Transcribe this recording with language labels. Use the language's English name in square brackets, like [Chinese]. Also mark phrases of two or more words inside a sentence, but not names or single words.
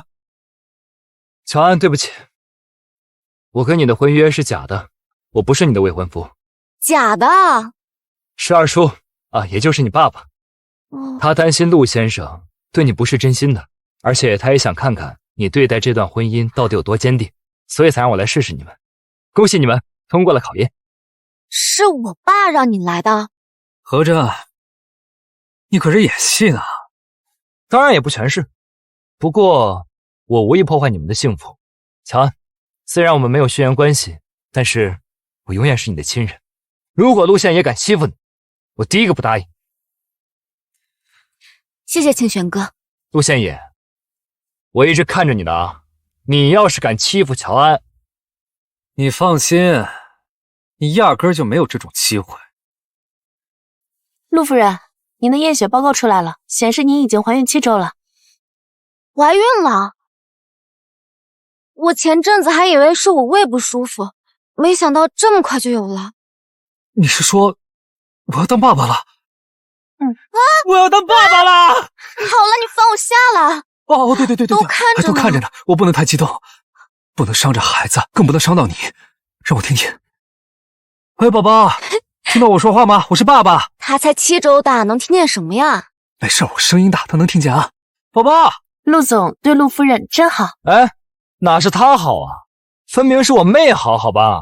[Chinese] 喬安，對不起，我跟你的婚約是假的，我不是你的未婚夫。假的？是二叔啊，也就是你爸爸。他擔心陸先生對你不是真心的，而且他也想看看你對待這段婚姻到底有多堅定，所以才讓我來試試你們。恭喜你們通過了考驗。是我爸讓你來的？合着你可是演戲呢？當然也不全是，不過我無意破壞你們的幸福。喬安， 虽然我們沒有血緣關係，但是我永遠是你的親人。如果陸憲也敢欺負你，我第一個不答應。謝謝清玄哥。陸憲也，我一直看着你的啊！你要是敢欺負喬安，你放心，你壓根儿就沒有這種機會。陸夫人，您的驗血報告出來了，顯示您已經懷孕7周了。懷孕了？我前陣子還以為是我胃不舒服，沒想到這麼快就有了。你是說我要當爸爸了？我要當爸爸了！好了，你放我下了。哦，對，都看着呢，我不能太激動，不能傷着孩子，更不能傷到你。讓我聽聽。喂，寶寶，聽到我說話嗎？我是爸爸。他才7周大，能聽見什麼呀？沒事，我聲音大，他能聽見啊。寶寶，陸總對陸夫人真好。哎，哪是他好啊？分明是我妹好，好吧？